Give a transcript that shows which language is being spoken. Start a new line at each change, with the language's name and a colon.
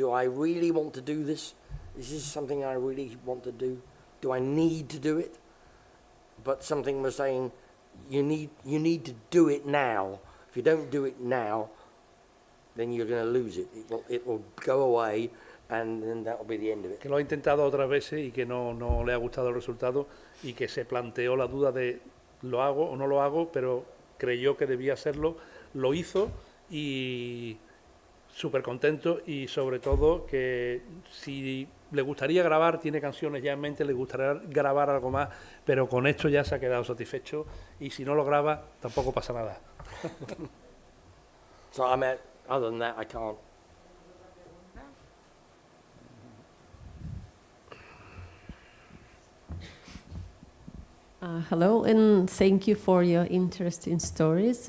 English: Do I really want to do this? Is this something I really want to do? Do I need to do it? But something was saying, you need to do it now. If you don't do it now, then you're going to lose it. It will go away, and then that will be the end of it.
Spanish: Que lo ha intentado otras veces y que no le ha gustado el resultado, y que se planteó la duda de lo hago o no lo hago, pero creyó que debía hacerlo, lo hizo y súper contento, y sobre todo que si le gustaría grabar, tiene canciones ya en mente, le gustaría grabar algo más, pero con esto ya se ha quedado satisfecho, y si no lo graba tampoco pasa nada.
English: So other than that, I can't. Hello, and thank you for your interesting stories.